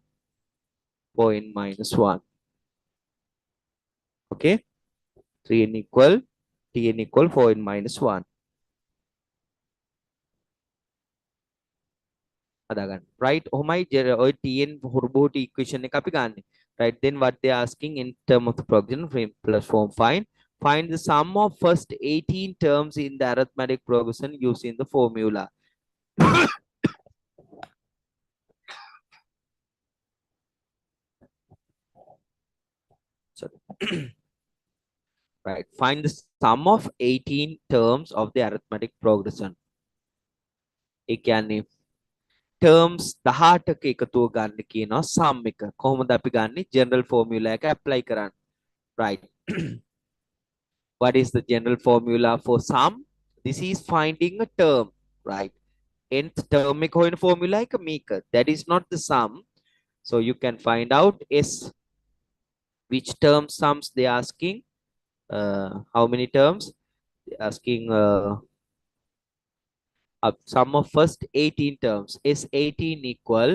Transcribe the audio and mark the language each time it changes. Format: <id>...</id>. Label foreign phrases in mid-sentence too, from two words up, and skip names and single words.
<en>4n minus 1. Okay, tn equal 4n minus 1.</en> <si>Right, ඔහොමයි ඔය tn හුරුබෝට equation එක අපි ගන්න.</si> <en>Right, then what they are asking in term of the progression frame plus form, find the sum of first 18 terms in the arithmetic progression using the formula. Sorry. Right, find the sum of 18 terms of the arithmetic progression.</en> <si>ඒ කියන්නේ terms 18ක එකතුව ගන්න කියනවා sum එක. කොහොමද අපි ගන්නේ?</si> <en>general formula</en> <si>එක apply කරන්න.</si> <en>Right. What is the general formula for sum? This is finding a term, right? Nth term</en> <si>එක හොයන formula එක මේක.</si> <en>That is not the sum. So you can find out S. Which term sums they are asking? How many terms? They're asking sum of first 18 terms. S18 equal.</en>